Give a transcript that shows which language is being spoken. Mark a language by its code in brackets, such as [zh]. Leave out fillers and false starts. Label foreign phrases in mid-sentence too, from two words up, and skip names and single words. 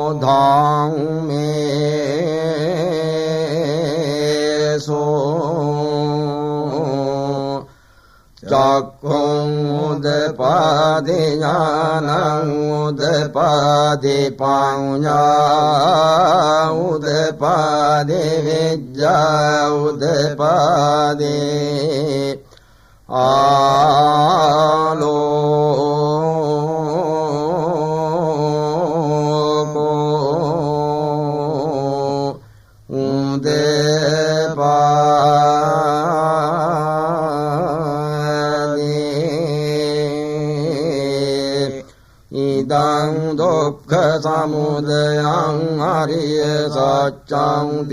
[pi] ධම්මේසු චක්ඛුං උදපාදි ඥානං උදපාදි පඤ්ඤා උදපාදි විද්‍යා උදපාදි ආලෝකෝ ඉදං දුක්ඛ සමුදයං අරිය සත්‍යං